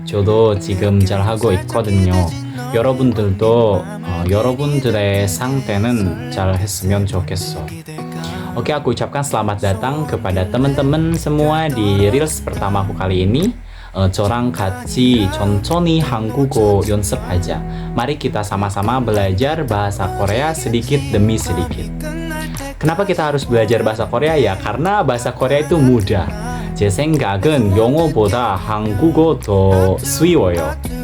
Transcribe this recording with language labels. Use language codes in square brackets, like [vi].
[ko] 저도 지금 잘 하고 있거든요. 여러분들도 여러분들의 상태는 잘 했으면 좋겠어. [id] Oke, aku ucapkan selamat datang kepada teman-teman semua di Reels pertamaku kali ini. [ko] 저랑 같이 천천히 한국어 연습하자. [id] Mari kita sama-sama belajar bahasa Korea sedikit demi sedikit. Kenapa kita harus belajar bahasa Korea ya? Karena bahasa Korea itu mudah. [ko] 제 생각은 영어보다 한국어 더 쉬워요.